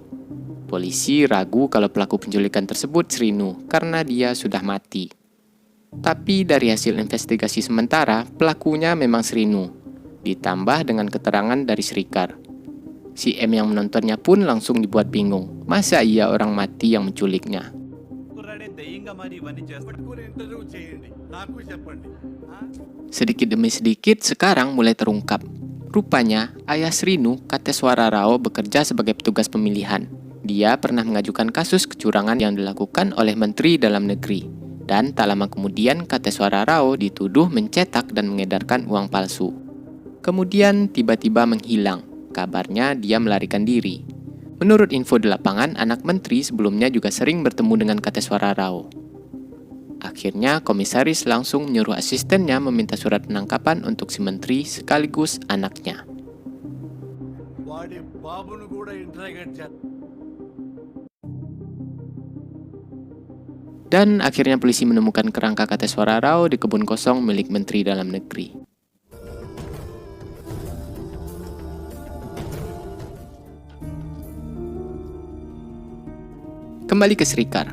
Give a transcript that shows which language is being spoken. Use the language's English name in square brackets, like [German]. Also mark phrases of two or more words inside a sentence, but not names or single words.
[Indonesian] Polisi ragu kalau pelaku penculikan tersebut Srinu karena dia sudah mati. Tapi dari hasil investigasi sementara, pelakunya memang Srinu, ditambah dengan keterangan dari Srikar. Si M yang menontonnya pun langsung dibuat bingung. Masa iya orang mati yang menculiknya? [Telugu] ఇంటర్వ్యూ చేయండి నాకు చెప్పండి [Indonesian] Sedikit demi sedikit sekarang mulai terungkap. Rupanya, ayah Srinu, Kateswara Rao, bekerja sebagai petugas pemilihan. Dia pernah mengajukan kasus kecurangan yang dilakukan oleh Menteri Dalam Negeri. Dan tak lama kemudian, Kateswara Rao dituduh mencetak dan mengedarkan uang palsu. Kemudian tiba-tiba menghilang. Kabarnya dia melarikan diri. Menurut info di lapangan, anak menteri sebelumnya juga sering bertemu dengan Kateswara Rao. Akhirnya, komisaris langsung menyuruh asistennya meminta surat penangkapan untuk si menteri sekaligus anaknya. [Telugu] వాడి బాబును కూడా ఇంట్రాగేట్ చేస్తా [Indonesian] Dan akhirnya polisi menemukan kerangka Kateswara Rao di kebun kosong milik Menteri Dalam Negeri. Kembali ke Srikar.